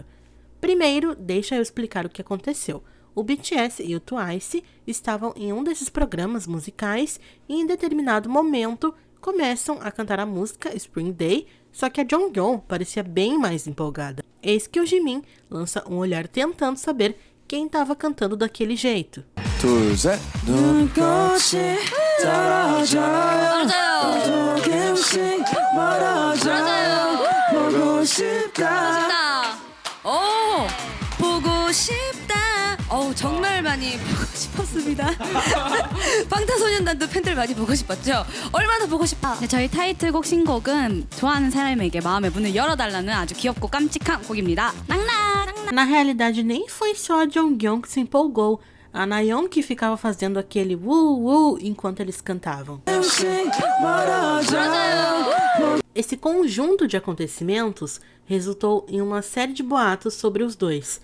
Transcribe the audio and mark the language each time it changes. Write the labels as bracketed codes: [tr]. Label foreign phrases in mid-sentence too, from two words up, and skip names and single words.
[pt] Primeiro, deixa eu explicar o que aconteceu. O BTS e o Twice estavam em um desses programas musicais e em determinado momento começam a cantar a música Spring Day, só que a Jonghyun parecia bem mais empolgada. Eis que o Jimin lança um olhar tentando saber quem estava cantando daquele jeito. [ko] 정말 많이 보고 싶었습니다. 방탄소년단도 팬들 많이 보고 싶었죠? 얼마나 보고 싶다. 네, 저희 타이틀곡 신곡은 좋아하는 사람에게 마음의 문을 열어달라는 아주 귀엽고 깜찍한 곡입니다. 낭낭! [pt] Na realidade, nem foi só a Jonghyun que se empolgou. A Nayeon que ficava fazendo aquele wu enquanto eles cantavam. Esse conjunto de acontecimentos resultou em uma série de boatos sobre os dois.